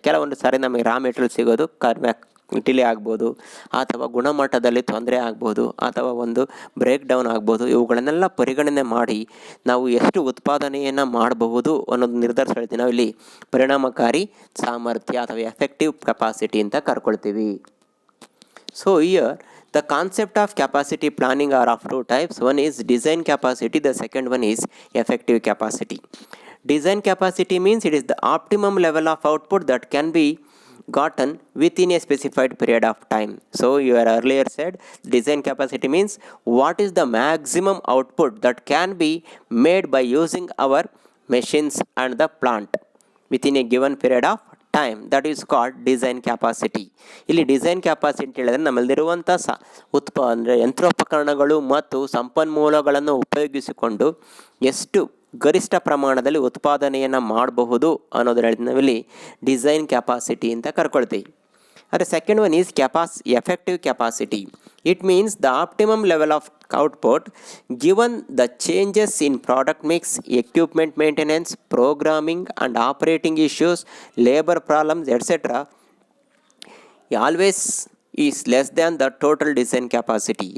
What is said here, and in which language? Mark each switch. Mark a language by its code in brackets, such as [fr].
[kn] ಕೆಲವೊಂದು ಸಾರಿ ನಮಗೆ raw material ಸಿಗೋದು ಡಿಲೇ ಆಗ್ಬೋದು, ಅಥವಾ ಗುಣಮಟ್ಟದಲ್ಲಿ ತೊಂದರೆ ಆಗ್ಬೋದು, ಅಥವಾ ಒಂದು ಬ್ರೇಕ್ ಡೌನ್ ಆಗ್ಬೋದು. ಇವುಗಳನ್ನೆಲ್ಲ ಪರಿಗಣನೆ ಮಾಡಿ ನಾವು ಎಷ್ಟು ಉತ್ಪಾದನೆಯನ್ನು ಮಾಡಬಹುದು ಅನ್ನೋದು ನಿರ್ಧರಿಸಿ ಹೇಳ್ತೀವಿ ನಾವು ಇಲ್ಲಿ ಪರಿಣಾಮಕಾರಿ ಸಾಮರ್ಥ್ಯ ಅಥವಾ ಎಫೆಕ್ಟಿವ್ ಕೆಪಾಸಿಟಿ ಅಂತ ಕರ್ಕೊಳ್ತೀವಿ. [en] So here the concept of capacity planning are of two types. One is design capacity, the second one is effective capacity. Design capacity means it is the optimum level of output that can be gotten within a specified period of time. So you are earlier said design capacity means what is the maximum output that can be made by using our machines and the plant within a given period of time, that is called design capacity. [kn] ಇಲ್ಲಿ design capacity ಹೇಳಿದ್ರೆ ನಮ್ಮಲ್ಲಿರುವಂಥ ಅಂದರೆ ಯಂತ್ರೋಪಕರಣಗಳು ಮತ್ತು ಸಂಪನ್ಮೂಲಗಳನ್ನು ಉಪಯೋಗಿಸಿಕೊಂಡು ಎಷ್ಟು ಗರಿಷ್ಠ ಪ್ರಮಾಣದಲ್ಲಿ ಉತ್ಪಾದನೆಯನ್ನು ಮಾಡಬಹುದು ಅನ್ನೋದು ಹೇಳಿದ ನಾವಿಲ್ಲಿ ಡಿಸೈನ್ ಕ್ಯಾಪಾಸಿಟಿ ಅಂತ ಕರ್ಕೊಳ್ತೀವಿ. [en] ಆದರೆ second one is effective capacity. It means the optimum level of output given the changes in product mix, equipment maintenance, programming and operating issues, labor problems, etc. always is less than the total design capacity.